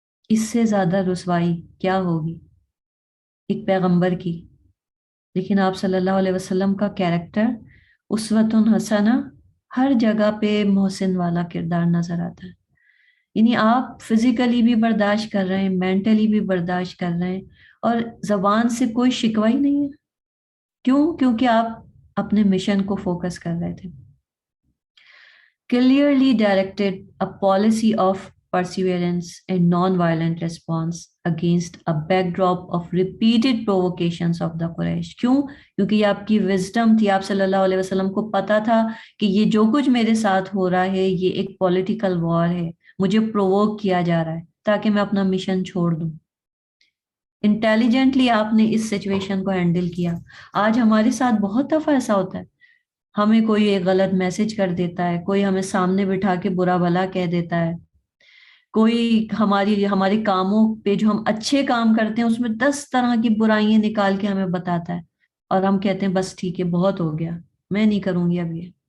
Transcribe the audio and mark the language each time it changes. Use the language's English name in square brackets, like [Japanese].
[Urdu] اس سے زیادہ رسوائی کیا ہوگی ایک پیغمبر کی؟ لیکن آپ صلی اللہ علیہ وسلم کا کیریکٹر اسوۃ حسنہ، ہر جگہ پہ محسن والا کردار نظر آتا ہے. یعنی آپ فزیکلی بھی برداشت کر رہے ہیں، مینٹلی بھی برداشت کر رہے ہیں، اور زبان سے کوئی شکوہ ہی نہیں ہے. کیوں؟ کیونکہ آپ اپنے مشن کو فوکس کر رہے تھے. [English] Clearly directed a policy of perseverance and non-violent response against a backdrop of repeated provocations of the Quraysh. [Urdu] کیوں؟ کیونکہ یہ آپ کی وزڈم تھی. آپ صلی اللہ علیہ وسلم کو پتا تھا کہ یہ جو کچھ میرے ساتھ ہو رہا ہے یہ ایک پولیٹیکل وار ہے، مجھے پرووک کیا جا رہا ہے تاکہ میں اپنا مشن چھوڑ دوں. انٹیلیجنٹلی آپ نے اس سچویشن کو ہینڈل کیا. آج ہمارے ساتھ بہت دفعہ ایسا ہوتا ہے، ہمیں کوئی ایک غلط میسج کر دیتا ہے، کوئی ہمیں سامنے بٹھا کے برا بھلا کہہ دیتا ہے، کوئی ہمارے کاموں پہ جو ہم اچھے کام کرتے ہیں اس میں 10 طرح کی برائیاں نکال کے ہمیں بتاتا ہے، اور ہم کہتے ہیں بس ٹھیک ہے بہت ہو گیا، میں نہیں کروں گی اب یہ.